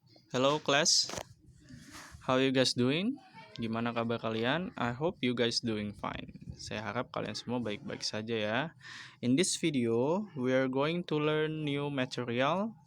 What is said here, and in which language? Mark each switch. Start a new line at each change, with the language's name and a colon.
English: Hello class, how you guys doing?
Indonesian: Gimana kabar kalian?
English: I hope you guys doing fine.
Indonesian: Saya harap kalian semua baik-baik saja ya.
English: In this video, we are going to learn new material.